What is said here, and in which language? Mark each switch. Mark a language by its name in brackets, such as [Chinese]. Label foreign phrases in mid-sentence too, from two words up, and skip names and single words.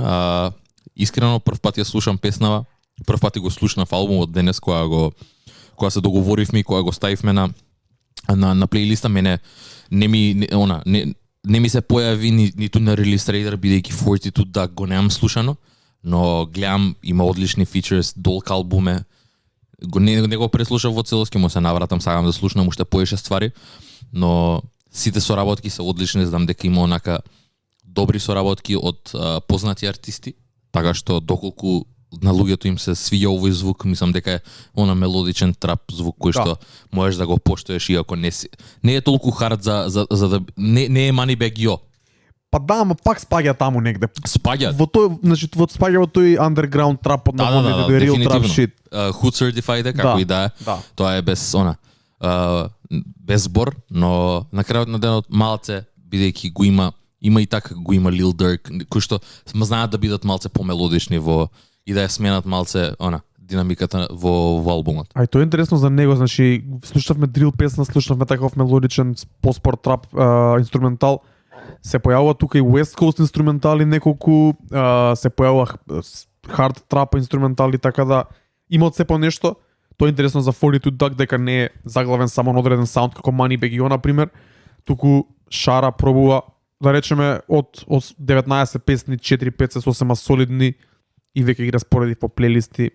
[Macedonian] Искрено прв пат ја слушам песнава, прв пат го слушнав албумот денес кога се договоривме и кога го ставивме на плейлиста, мене не ми се појави ниту на Release Radar, бидејќи 42 Dugg го немам слушано, но гледам има одлични features, Dolk албуме, не го преслушав во целост, ќе му се навратам, сакам да слушнам уште поише ствари, но сите соработки се одлични, знам дека има онака добри соработки од познати артисти, така што доколку на луѓето им се свиѓа овој звук, мислам дека е мелодичен трап звук кој што можеш да го поштоеш иако не е толку хард за да не е Moneybagg Yo. Па да, ама пак спаѓа таму негде. Спаѓа. Во тој, значи спаѓа во тој underground трап под наводните, [English] real trap shit. Hood Certified [Macedonian] како и да е. Тоа е без без збор, но на крајот на денот малце бидејќи го има и така го има Lil Durk, кои што знаат да бидат малце помелодични и да ја сменат малце динамиката во албумот. А и тоа е интересно за него, значи слушавме дрил песна, слушавме таков мелодичен по-спорт трап инструментал. Се појавува тука и West Coast инструментали неколку, се појавува [English] hard trap [Macedonian] инструментали, така да има од се по нешто. Тоа е интересно за 42 Dugg дека не е заглавен само на одреден саунд како Moneybagg Yo на пример, туку шара пробува да речеме од 19 песни 4-5 се сосема солидни и веќе ги распореди по плейлисти.